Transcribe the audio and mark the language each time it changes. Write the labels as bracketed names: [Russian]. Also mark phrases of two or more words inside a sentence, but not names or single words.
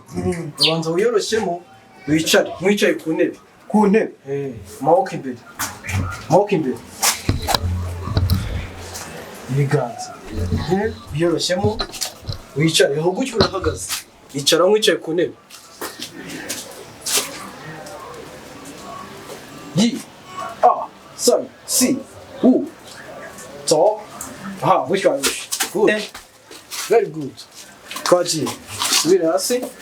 [Kinyarwanda] Ubanza wiyoroshyemo wicare, mwicaye ku ntebe. Ku ntebe. Maboko imbere. Maboko imbere. Ibiganza. Wiyoroshyemo wicare, aho gutyo urahagaze. Icara mwicaye ku ntebe. Yi. A. San. Si. U. Zo. Aha, wishwa. [English] Good. Very good. [Kinyarwanda] Twagiye. Subire hasi.